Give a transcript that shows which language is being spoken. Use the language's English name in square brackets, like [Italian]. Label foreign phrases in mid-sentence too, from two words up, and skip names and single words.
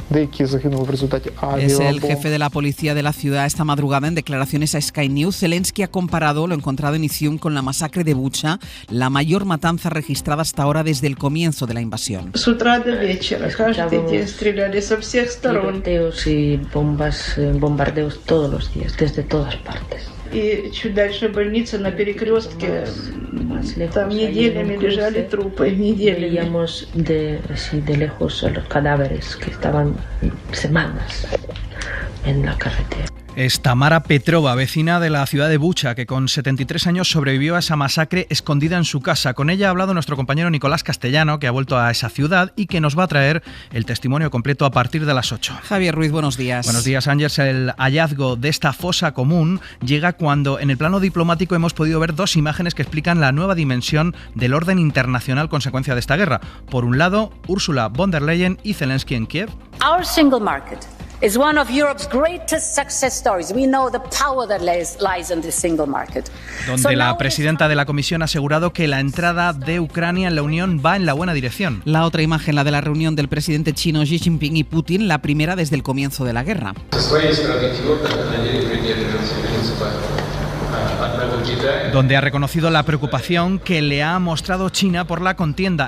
[Spanish] Es el jefe de la policía de la ciudad esta madrugada en declaraciones a Sky News. Zelensky ha comparado lo encontrado en Izium con la masacre de Bucha, la mayor matanza registrada hasta ahora desde el comienzo de la invasión. Tiroteos y bombardeos todos los días, desde todas partes. [Russian] И чуть дальше больница на перекрестке, там неделями лежали трупы, неделями. [Spanish] Veíamos de lejos los cadáveres que estaban semanas en la carretera. Es Tamara Petrova, vecina de la ciudad de Bucha, que con 73 años sobrevivió a esa masacre escondida en su casa. Con ella ha hablado nuestro compañero Nicolás Castellano, que ha vuelto a esa ciudad y que nos va a traer el testimonio completo a partir de las 8. Javier Ruiz, buenos días. Buenos días, Ángels. El hallazgo de esta fosa común llega cuando en el plano diplomático hemos podido ver dos imágenes que explican la nueva dimensión del orden internacional consecuencia de esta guerra. Por un lado, Ursula von der Leyen y Zelensky en Kiev. [English] Our single market is one of Europe's greatest success stories. We know the power that lies in this single market. [Spanish] Donde la presidenta de la Comisión ha asegurado que la entrada de Ucrania en la Unión va en la buena dirección. La otra imagen, la de la reunión del presidente chino Xi Jinping y Putin, la primera desde el comienzo de la guerra. Donde ha reconocido la preocupación que le ha mostrado China por la contienda.